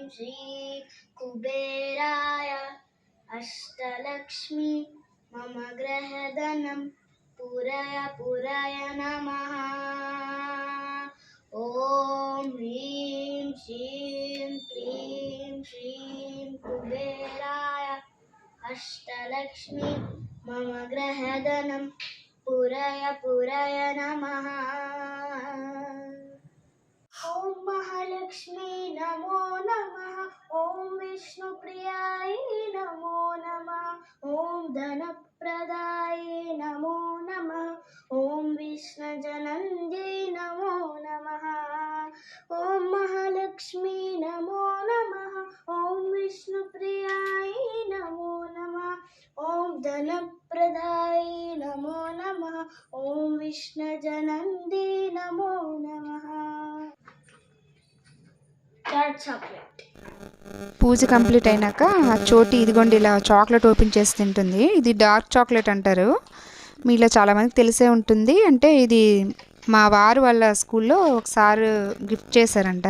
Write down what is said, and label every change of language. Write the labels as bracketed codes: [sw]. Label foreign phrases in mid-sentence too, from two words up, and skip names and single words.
[sa] అష్టలక్ష్మి మమ గ్రహధనం పురాయ నమః. ఓం హ్రీం శ్రీం క్లీం శ్రీం కుబేరాయ అష్టలక్ష్మి मम ग्रहधनं पुरय पुरय नमः। ॐ महालक्ष्मी नमो नमः। ॐ विष्णुप्रियाय नमो नमः। ॐ धनप्रदाय नमो नमः। ॐ विष्णुजनन्द्यै नमो नमः। ॐ महालक्ष्मी नमो नमः। ॐ विष्णुप्रियाय नमो नमः। ॐ धनप्रदाय नमो नमः। ॐ विष्णुजनन्द्यै नमो नमः। [te] పూజ కంప్లీట్ అయినాక ఆ చోటి ఇదిగోండి ఇలా [en] chocolate open [te] చేసి తింటుంది. ఇది [en] dark chocolate [te] అంటారు. మీలో చాలామందికి తెలిసే ఉంటుంది. అంటే ఇది మా వారు వాళ్ళ స్కూల్లో ఒకసారి గిఫ్ట్ చేశారంట.